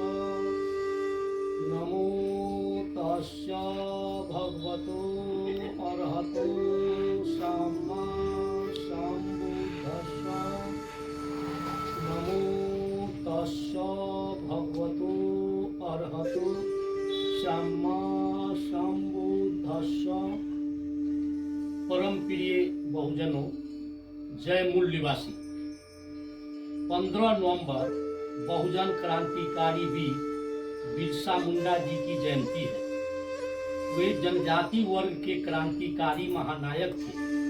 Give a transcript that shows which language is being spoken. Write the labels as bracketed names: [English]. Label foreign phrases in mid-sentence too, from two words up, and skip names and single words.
[Pali] नमो तस्स भगवतो अरहतो सम्मा सम्बुद्धस्स। नमो तस्स भगवतो अरहतो सम्मा सम्बुद्धस्स। [Hindi] परम प्रिय बहुजनों, जय मूल्यवासी। 15 नवंबर बहुजन क्रांतिकारी वीर बिरसा मुंडा जी की जयंती है। वे जनजाति वर्ग के क्रांतिकारी महानायक थे।